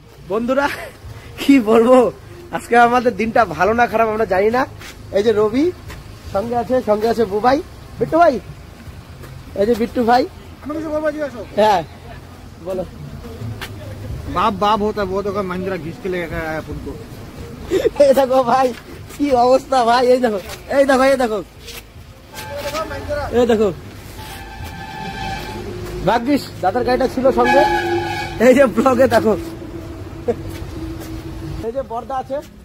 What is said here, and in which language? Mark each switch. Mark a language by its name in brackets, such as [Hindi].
[Bangla] বন্ধুরা কি বলবো, আজকে আমাদের দিনটা ভালো না খারাপ আমরা জানি না। এই যে রবি সঙ্গে আছে বুবাই, বিট্টু ভাই, এই যে বিট্টু ভাই। হ্যাঁ বলো। [Hindi] बाप होता है वो तो महिंद्रा घिस के लेकर आया उनको। [Bangla] এই দেখো ভাই কি অবস্থা ভাই, এই দেখো ভাগ্যিস দাদার গাড়িটা ছিল সঙ্গে। এই যে ব্লগে দেখো, এই যে বর্দা আছে।